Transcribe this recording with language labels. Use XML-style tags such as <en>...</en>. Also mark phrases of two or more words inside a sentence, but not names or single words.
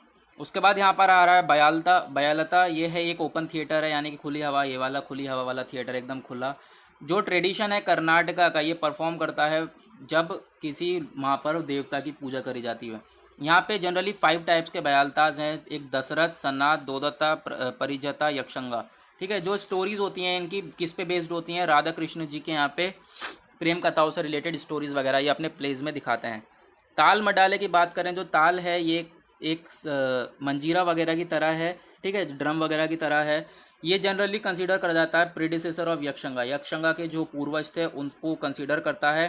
<hi>उसके बाद यहाँ पर आ रहा है बयालता। ये है एक</hi> <en>open theatre</en> <hi>है, यानी कि खुली हवा, ये वाला खुली हवा वाला थिएटर, एकदम खुला। जो ट्रेडिशन है कर्नाटका का, ये परफॉर्म करता है जब किसी वहाँ पर देवता की पूजा करी जाती है। यहाँ पे जनरली 5 टाइप्स के बयालताज हैं, एक दशरथ, सन्नाथ, दोदत्ता, परिजता, यक्षंगा, ठीक है। जो स्टोरीज होती हैं इनकी किस पे बेस्ड होती हैं, राधा कृष्ण जी के यहाँ पे प्रेम कथाओं से रिलेटेड स्टोरीज वगैरह ये अपने प्लेज में दिखाते हैं। ताल मडाले की बात करें, जो ताल है ये एक मंजीरा वगैरह की तरह है, ठीक है, ड्रम वगैरह की तरह है। ये जनरली कंसीडर करा जाता है</hi> <en>predecessor of</en> <hi>यक्षंगा, यक्षंगा के जो पूर्वज थे उनको कंसीडर करता है।</hi>